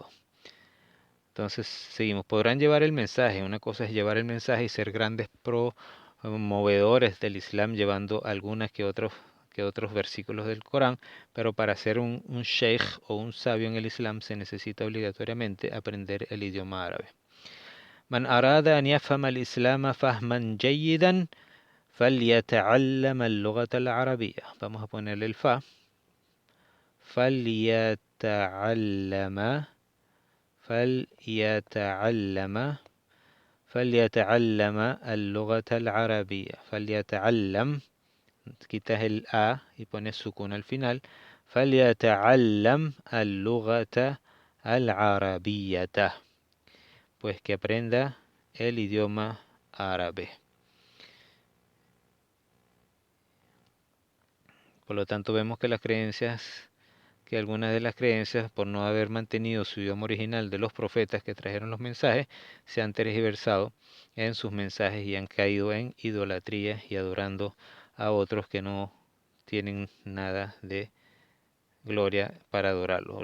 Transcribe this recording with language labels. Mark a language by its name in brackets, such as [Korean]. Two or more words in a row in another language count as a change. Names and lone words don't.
[Spanish] Entonces, seguimos, podrán llevar el mensaje. Una cosa es llevar el mensaje y ser grandes promovedores del Islam, llevando algunas que otros versículos del Corán, pero para ser un sheikh o un sabio en el Islam se necesita obligatoriamente aprender el idioma árabe. [Arabic] من أراد أن يفهم الإسلام فهما جيدا فليتعلم اللغة العربية. [Spanish] Vamos a ponerle el fa. [Arabic] فليتعلم فليتعلم اللغة العربية. فليتعلم, [Spanish] quitas el A y pones sukun al final. [Arabic] فليتعلم اللغة العربية. [Spanish] Pues que aprenda el idioma árabe. Por lo tanto, vemos que algunas de las creencias, por no haber mantenido su idioma original de los profetas que trajeron los mensajes, se han tergiversado en sus mensajes y han caído en idolatría y adorando a otros que no tienen nada de gloria para adorarlo.